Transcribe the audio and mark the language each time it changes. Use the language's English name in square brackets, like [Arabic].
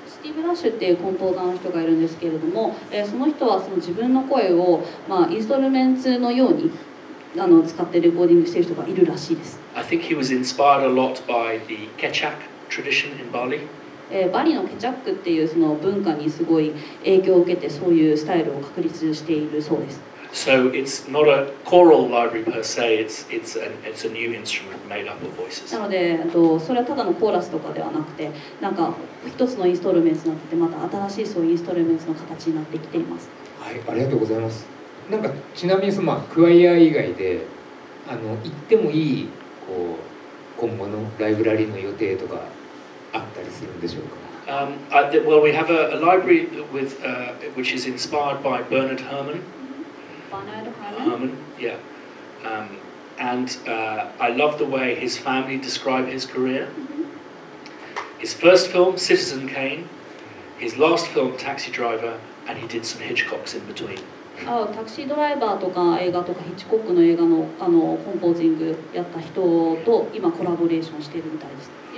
[Japanese] スティーブ・ラッシュっていうコンポーザーの人がいるんですけれども、その人はその自分の声を、インストルメンツのように使ってレコーディングしている人がいるらしいです。 [English] I think he was inspired a lot by the Kecak tradition in Bali. [Japanese] バリのケチャックっていうその文化にすごい影響を受けて、そういうスタイルを確立しているそうです。 [English] So it's not a choral library per se, it's a new instrument made up of voices. [Japanese] なので、それはただのコーラスとかではなくて、なんか一つのインストルメンツになってて、また新しいそういうインストルメンツの形になってきています。はい、ありがとうございます。なんかちなみにそのクワイア以外で行ってもいい今後のライブラリーの予定とかあったりするんでしょうか。 [English] Well, we have a library with which is inspired by Bernard Herrmann. Bernard Herrmann? Yeah. And I love the way his family describe his career. His first film, Citizen Kane. His last film, Taxi Driver, and he did some Hitchcocks in between. [Japanese] タクシードライバーとか映画とかヒッチコックの映画のコンポージングやった人と今コラボレーションしているみたいです。